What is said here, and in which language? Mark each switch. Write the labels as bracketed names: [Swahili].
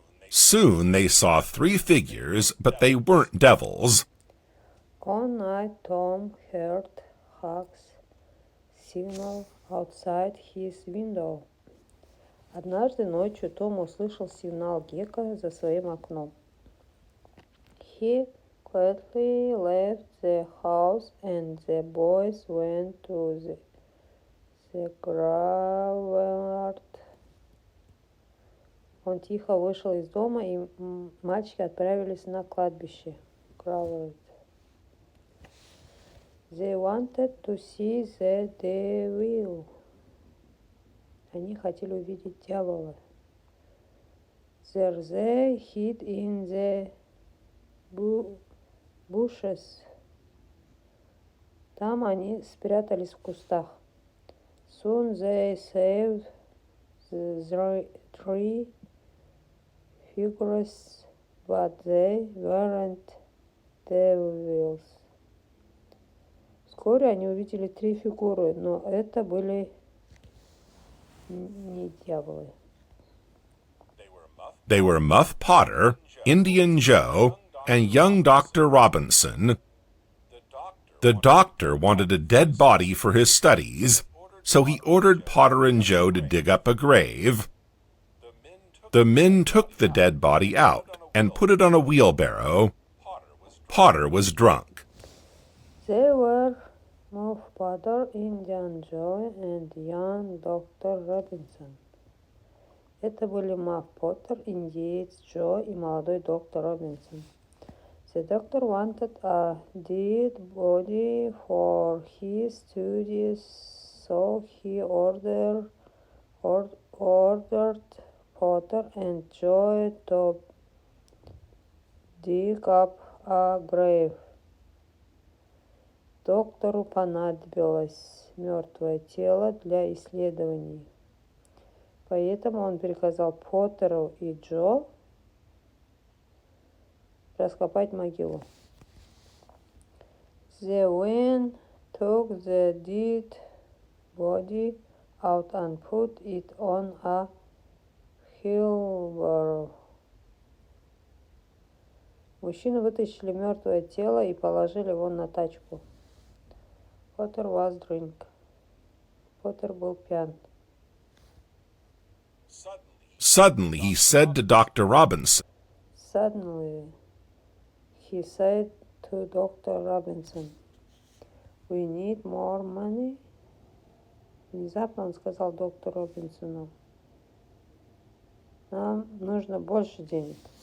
[English] Soon they saw 3 figures, but they weren't devils. One night Tom heard Huck's signal outside his window. [Russian] Однажды ночью Том услышал сигнал Гека за своим окном. [English] He quietly left the house and the boys went to the graveyard. [Russian] Он тихо вышел из дома, и мальчики отправились на кладбище. [English] Graveyard. They wanted to see the devil. [Russian] Они хотели увидеть дьявола. [English] There they hid in the bushes. [Russian] Там они спрятались в кустах. [English] Soon they saw the 3 figures, but they weren't devils. [Russian] Вскоре они увидели 3 фигуры, но это были не дьяволы. [English] They were Muff Potter, Indian Joe, and young Dr. Robinson. The doctor wanted a dead body for his studies, so he ordered Potter and Joe to dig up a grave. The men took the dead body out and put it on a wheelbarrow. Potter was drunk. They were Muff Potter, Indian Joe, and young Dr. Robinson. [Russian] Это были Muff Potter, индеец Джо и молодой доктор Робинсон. [English] The doctor wanted a dead body for his studies, so he ordered Potter and Joe to dig up a grave. [Russian] Доктору понадобилось мертвое тело для исследований. Поэтому он приказал Поттеру и Джо раскопать могилу. [English] The wind took the dead body out and put it on a wheelbarrow. [Russian] Мужчины вытащили мертвое тело и положили его на тачку. [English] Potter was drunk. [Russian] Поттер был пьян. [English] Suddenly he said to Dr. Robinson, Suddenly, he said to Dr. Robinson, "We need more money." [Russian] Внезапно он сказал доктору Робинсону, нам нужно больше денег.